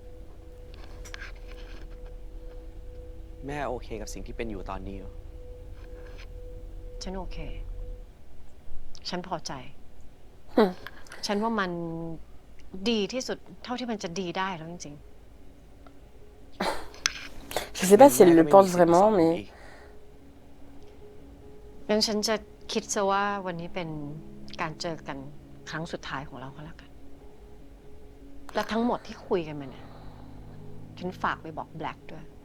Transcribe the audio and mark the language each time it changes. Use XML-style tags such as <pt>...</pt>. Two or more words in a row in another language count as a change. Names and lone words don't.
<th>แม่โอเคกับสิ่งที่เป็นอยู่ตอนนี้เหรอ ฉันโอเคฉันพอใจฉันว่ามันดีที่สุดเท่าที่มันจะดีได้แล้วจริง</th> <fr>ๆ Je sais pas si elle le pense vraiment mais</fr> <th>งั้นฉันจะคิดซะว่าวันนี้เป็นการเจอกันครั้งสุดท้ายของเราก็แล้วกันและทั้งหมดที่คุยกันมาเนี่ยฉันฝากไปบอกแบล็กด้วย</th>